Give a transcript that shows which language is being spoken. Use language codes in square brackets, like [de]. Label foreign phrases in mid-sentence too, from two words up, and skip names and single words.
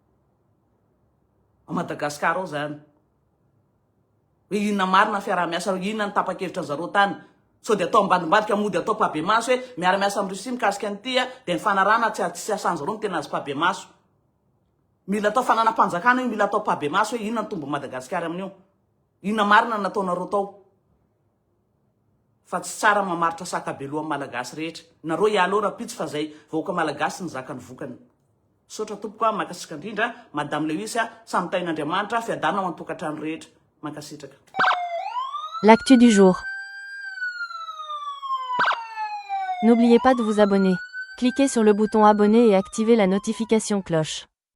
[mg] ao Madagasikara ao zany hoe inona marina fiaraha-miasa inona ny tapa-kevitra zareo tany so de atao ambadimbadika mody atao pabemaso hoe miara-miasa amin'ny Rusia mikasika an'ity de ny fanarana tsy asan'zareo ny tena azy pabemaso mila atao fananam-panjakana io mila atao pabemaso hoe inona ny tombo Madagasikara amin'io inona marina nataonareo tao fa tsy tsara mamaritra sakabeloa malagasy rehetra nareo ialo rapitsy fa zay vahoaka malagasy ny zaka ny vokany sotra tompoka makasitraka indrindra madame Lewis samy tain'Andriamanitra fiadana ho antokatrano rehetra mankasitraka. [fr] L'actu du jour. N'oubliez pas de vous abonner. Cliquez sur le bouton abonner et activez la notification cloche.